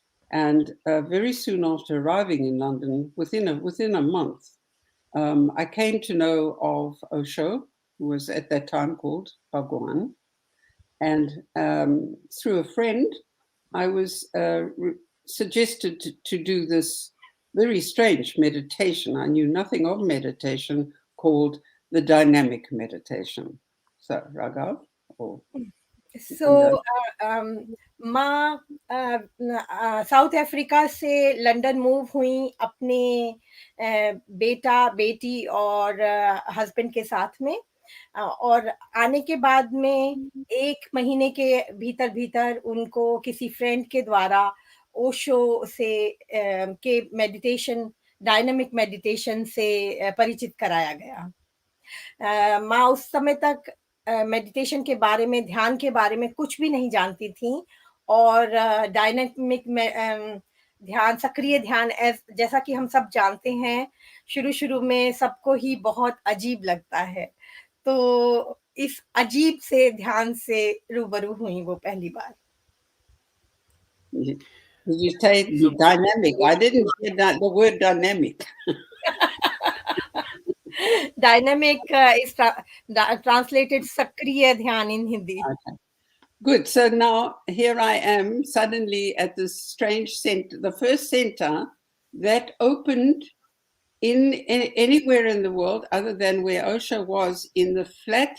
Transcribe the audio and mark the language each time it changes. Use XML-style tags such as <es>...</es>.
<en>And very soon after arriving in London, within a month, I came to know of Osho, who was at that time called Bhagwan. And through a friend, I was suggested to do this very strange meditation. I knew nothing of meditation, called the dynamic meditation. So, Raghav?</en> <hi>So, माँ south Africa से London move हुई अपने बेटा बेटी और husband के साथ में, और आने के बाद में 1 महीने के भीतर भीतर उनको किसी फ्रेंड के द्वारा ओशो से के मेडिटेशन, डायनामिक मेडिटेशन से परिचित कराया गया. माँ उस समय तक मेडिटेशन के बारे में, ध्यान के बारे में कुछ भी नहीं जानती थी, और डायनामिक में ध्यान, सक्रिय ध्यान, जैसा कि हम सब जानते हैं, शुरू में सबको ही बहुत अजीब लगता है. तो इस अजीब से ध्यान से रूबरू हुई वो पहली बार.</hi> <en>You say dynamic. I didn't hear the word dynamic. Dynamic इस translated Sakriya Dhyan in Hindi. Okay. Good. So now here I am suddenly at this strange center, the first center that opened in anywhere in the world other than where Osho was, in the flat.</en>